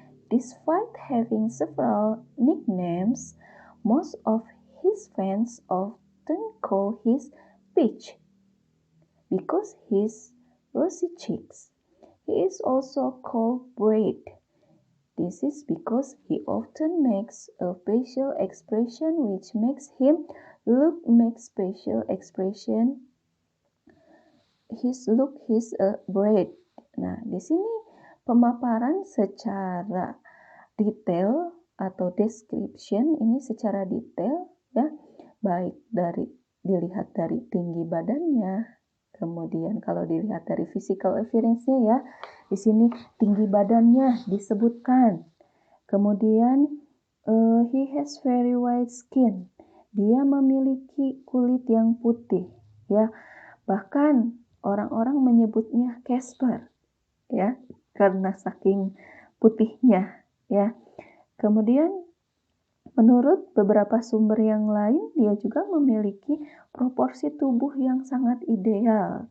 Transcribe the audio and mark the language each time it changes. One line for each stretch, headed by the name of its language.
English: Despite having several nicknames, most of his fans often call him Peach because his rosy cheeks. He is also called Braid. This is because he often makes a facial expression which makes him makes facial expression his braid.
Indonesian: Nah, di sini pemaparan secara detail atau description ini secara detail ya, baik dilihat dari tinggi badannya, kemudian kalau dilihat dari
English: physical appearance-
Indonesian: nya ya, di sini tinggi badannya disebutkan. Kemudian
English: he has very white skin.
Indonesian: Dia memiliki kulit yang putih ya. Bahkan orang-orang menyebutnya Casper ya, karena saking putihnya ya. Kemudian menurut beberapa sumber yang lain, dia juga memiliki proporsi tubuh yang sangat ideal.